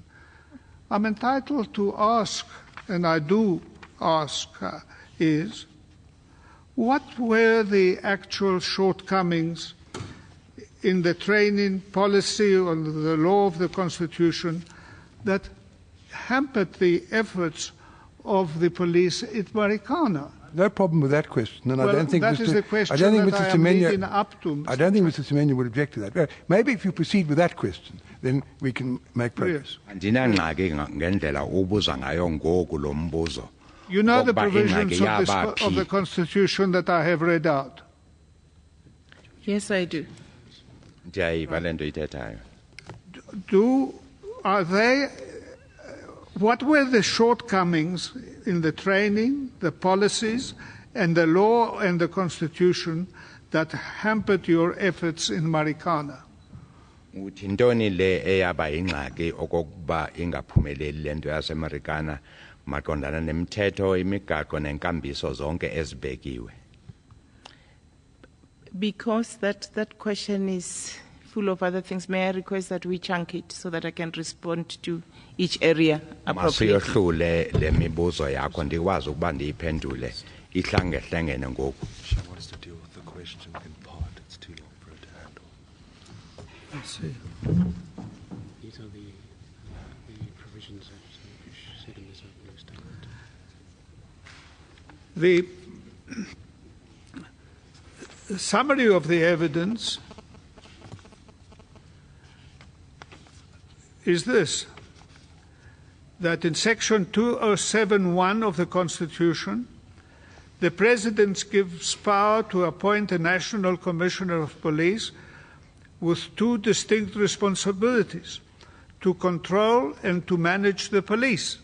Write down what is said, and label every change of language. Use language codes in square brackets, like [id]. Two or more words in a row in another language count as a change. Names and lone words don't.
[en] I'm entitled to ask, and I do ask, is what were the actual shortcomings in the training policy or the law of the Constitution that hampered the efforts of the police at Marikana? No problem with that question, and Well, I don't think that is the question that I am leading up to. I don't think Mr. Semenya would object to that. Well, maybe if you proceed with that question, then we can make progress. [xh] Andinangxaki ngendlela ubuza ngayo ngoku lo mbuzo. [en] You know the [xh] Ngokuba [en] provisions [xh] ingxaki [en] of the [xh] yabaphi. [en] Constitution that I have read out. Yes, I do. [xh] Ndiyayiva le nto ithethayo. [en] What were the shortcomings in the training, the policies, and the law and the Constitution that hampered your efforts in Marikana? [xh] Uthi ntoni le eyaba ingxaki okokuba ingaphumeleli le nto yaseMarikana maqondana nemithetho, imigaqo nenkambiso zonke ezibekiwe? [en] Because that question is full of other things, may I request that we chunk it so that I can respond to each area appropriately? [xh] Masiyohlule le mibuzo yakho ndikwazi ukuba ndiyiphendule ihlangehlengene ngoku. [en] She wants to deal with the question in part. It's too long for her to handle. Let's see. These are the provisions that you said in this opening statement. The summary of the evidence is this, that in Section 207(1) of the Constitution, the President gives power to appoint a National Commissioner of Police with two distinct responsibilities: to control and to manage the police.